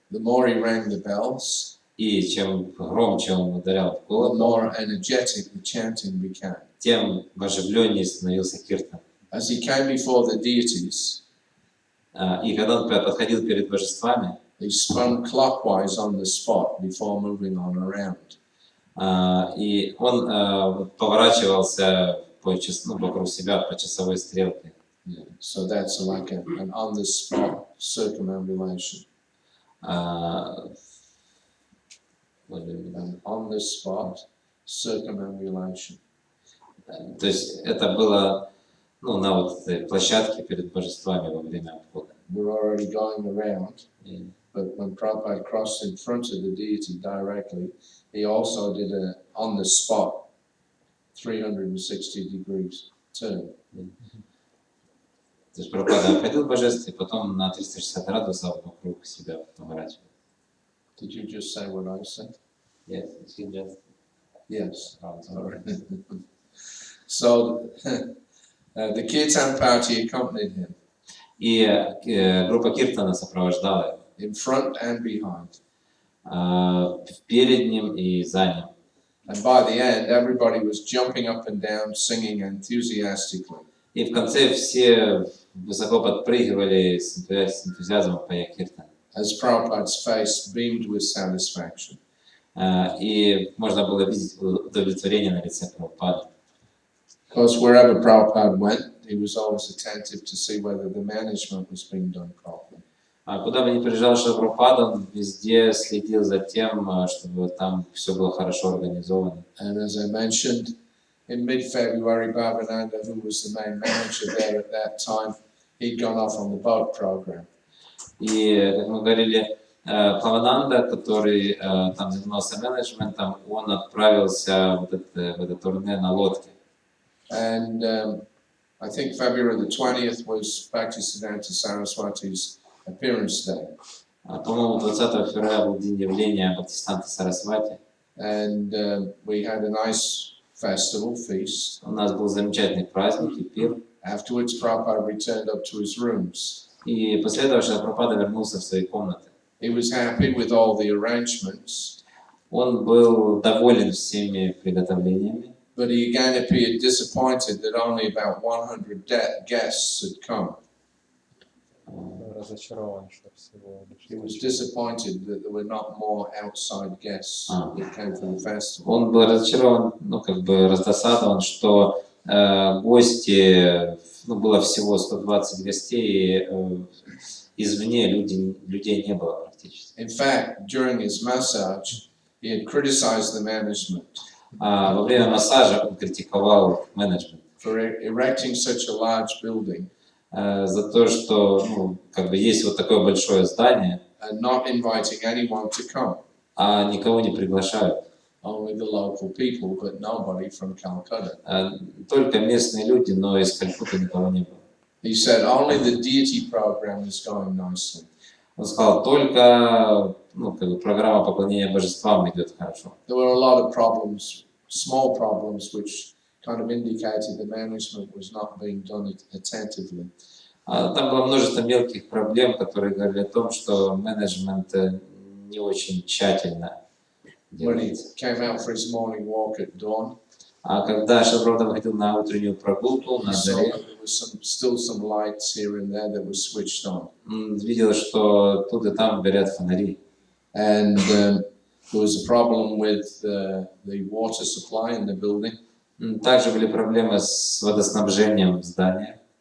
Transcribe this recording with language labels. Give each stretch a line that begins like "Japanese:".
English: the more he rang the bells,
Russian: И чем громче он ударял в
English: the
Russian: колокол,
English: more energetic the chanting became.
Russian: тем оживленнее становился киртан.
English: As he came before the deities,
Russian: И когда он подходил перед божествами,
English: he spun clockwise on the spot before moving on around.
Russian: и он поворачивался вокруг себя по часовой стрелке.
English: Yeah. So that's like an on-the-spot circumambulation. An on-the-spot circumambulation.
Russian: То есть это было на вот этой площадке перед божествами во время обхода.
English: We're already going around,
Russian: И,
English: but when Prabhupada crossed in front of the deity directly, he also did a on-the-spot 360 degrees turn.
Russian: То есть Прабхупада обходил божеств и потом на 360 градусов вокруг себя поворачивал.
English: Did you just say what I said? Yes, he just Yes. around. So the kirtan party accompanied him
Russian: И группа киртана сопровождала
English: in front and behind.
Russian: его перед ним и за ним.
English: And by the end, everybody was jumping up and down, singing enthusiastically.
Russian: И в конце все высоко подпрыгивали с энтузиазмом поя киртан.
English: As Prabhupada's face beamed with satisfaction.
Russian: И можно было видеть удовлетворение на лице Прабхупады.
English: Because wherever Prabhupada went, he was always attentive to see whether the management was being done properly.
Russian: Куда бы ни приезжал Шрила Прабхупада, он везде следил за тем, чтобы там все было хорошо организовано.
English: And as I mentioned, in mid-February, Bhavananda, who was the main manager there at that time, he'd gone off on the boat program.
Russian: И, как мы говорили, Бхавананда, который там занимался менеджментом, он отправился в это турне на лодке.
English: And I think February the 20th was Bhaktisiddhanta Saraswati's appearance day.
Russian: По-моему, 20 февраля был день явления Бхактисиданты Сарасвати.
English: And we had a nice festival, feast.
Russian: У нас был замечательный праздник и пир.
English: Afterwards, Prabhupada returned up to his rooms.
Russian: И после этого Шрила Прабхупада вернулся в свои комнаты.
English: He was happy with all the arrangements,
Russian: Он был доволен всеми приготовлениями,
English: but he again appeared disappointed that only about 100 guests had come.
Russian: Разочарован, что всего лишь.
English: He was disappointed that there were not more outside guests that came for the festival.
Russian: Он был разочарован, раздосадован, что гости, было всего 120 гостей, извне людей не было практически.
English: In fact, during his massage, he had criticized the management
Russian: Во время массажа он критиковал менеджмент
English: for erecting such a large building
Russian: за то, что есть вот такое большое здание,
English: and not inviting anyone to come.
Russian: а никого не приглашают.
English: Only the local people, but nobody from Calcutta.
Russian: Только местные люди, но из Калькутты никого не было.
English: He said only the deity program is going nicely.
Russian: Он сказал, только программа поклонения божествам идет хорошо.
English: There were a lot of problems, small problems, which kind of indicated the management was not being done attentively.
Russian: Там было множество мелких проблем, которые говорили о том, что менеджмент не очень тщательно
English: When he
Russian: делается.
English: came out for his morning walk at dawn,
Russian: Когда Шрила выходил на утреннюю прогулку
English: he
Russian: на
English: saw
Russian: заре,
English: that there was still some lights here and there that were switched on.
Russian: видел, что тут и там горят фонари.
English: And there was a problem with the water supply in the building
Russian: Также были проблемы с водоснабжением здания,